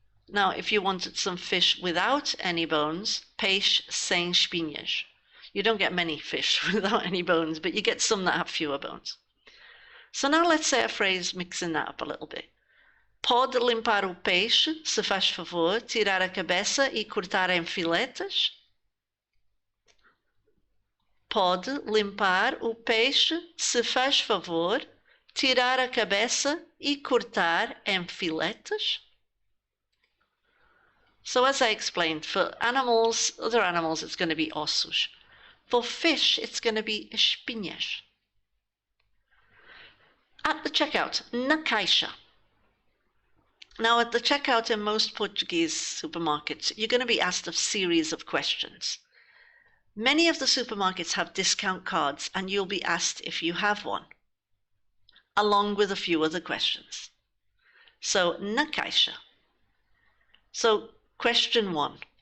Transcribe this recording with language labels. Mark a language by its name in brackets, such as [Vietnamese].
[English] Now, if you wanted some fish without any bones, [Portuguese] peixe sem espinhas. [English] You don't get many fish without any bones, but you get some that have fewer bones. So now let's say a phrase mixing that up a little bit. [Portuguese] Pode limpar o peixe, se faz favor, tirar a cabeça e cortar em filetas? Pode limpar o peixe, se faz favor, tirar a cabeça e cortar em filetas? [English] So as I explained, for animals, other animals, it's going to be ossos. For fish, it's going to be espinhas. At the checkout, na caixa. Now, at the checkout in most Portuguese supermarkets, you're going to be asked a series of questions. Many of the supermarkets have discount cards, and you'll be asked if you have one, along with a few other questions. So, na caixa. So, question 1.